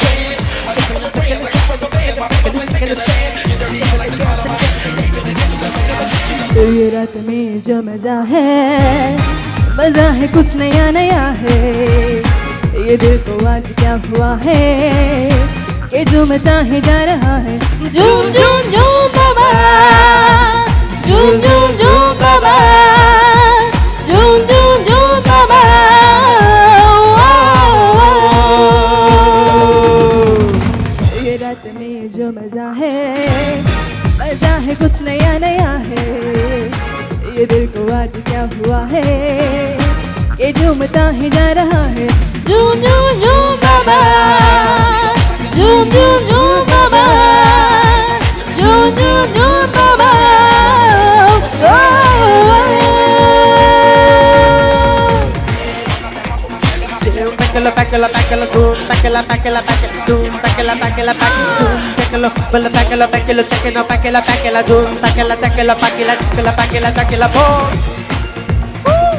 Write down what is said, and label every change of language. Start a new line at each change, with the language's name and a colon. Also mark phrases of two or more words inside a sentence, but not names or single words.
English: Second chance,
Hindi: रात में जो मजा है कुछ नया नया है। ये दिल को आज क्या हुआ है कि झूमता ही जा रहा है। झूम झूम झूम बाबा, झूम झूम झूम बाबा, झूम झूम झूम बाबा। ये रात में जो मजा है कुछ नया नया है। ये दिल को आज क्या हुआ है कि झूमता ही जा रहा है। झूम झूम झूम बाबा, झूम झूम झूम बाबा, झूम झूम झूम बाबा। Packala, packala, packala, boom, packala, packala, packala, boom, packala, packala, packala, boom, packala, packala, packala,
English: check it out, packala, packala, boom, packala, packala, packala, packala, packala, packala, boom.